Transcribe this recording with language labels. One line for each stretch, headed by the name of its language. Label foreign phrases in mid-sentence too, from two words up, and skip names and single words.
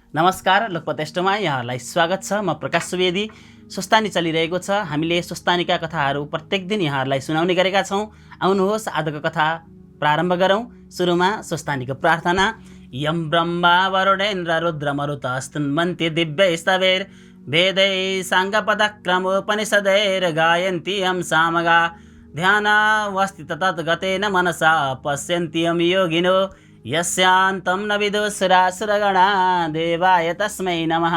Nepali: नमस्कार, लोकपटेष्टमा यहाँलाई स्वागत छ। म प्रकाश सुवेदी। स्वस्थानी चलिरहेको छ। हामीले स्वस्थानीका कथाहरू प्रत्येक दिन यहाँहरूलाई सुनाउने गरेका छौँ। आउनुहोस् आजको कथा प्रारम्भ गरौँ। सुरुमा स्वस्थानीको प्रार्थना।
Sanskrit: यम ब्रह्मा वरुणेन्द्र रुद्रमरुतस्तुन्वन्ति दिव्यैस्तवैर् वेदैः साङ्गपदक्रमोपनिषदैर् गायन्ति यं सामगा ध्यानावस्थित तद्गतेन मनसा पश्यन्ति यं योगिनो यस्यान्तं न विदुषुरासुरगणा देवाय तस्मै नमः।